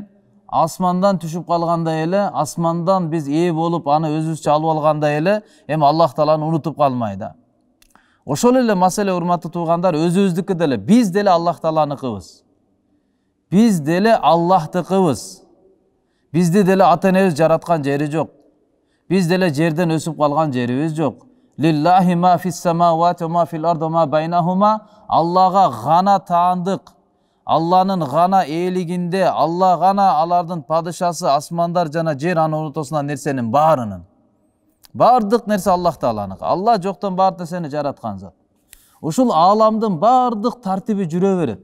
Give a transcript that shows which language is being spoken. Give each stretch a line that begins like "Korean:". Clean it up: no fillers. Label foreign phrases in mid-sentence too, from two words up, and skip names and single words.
Kyrgyz: Асмандан түшүп калгандай эле, асмандан биз ээ болуп, аны өзүбүзчө алып алгандай эле, эми Аллах Тааланы унутуп калмайда. Ошол эле маселе, урматтуу туугандар, өзүбүздүкү деле, биз деле Аллах Тааланыкыбыз. Биз деле Аллахтыкыбыз. Бизди деле ата-энебиз жараткан жери жок. Биз деле жерден өсүп калган жерибиз жок.
Arabic: لله ما في السماوات وما في الأرض وما بينهما.
Kyrgyz: Аллага гана таандык. Алланын гана ээлигинде, Алла гана алардын падышасы, асмандар жана жер анын ортосунан нерсенин баарынын. Бардык нерсе Аллах Тааланыкы. Алла жоктон бардык нерсени жараткан зат. Ушул аламдын бардык тартиби жүрө берет.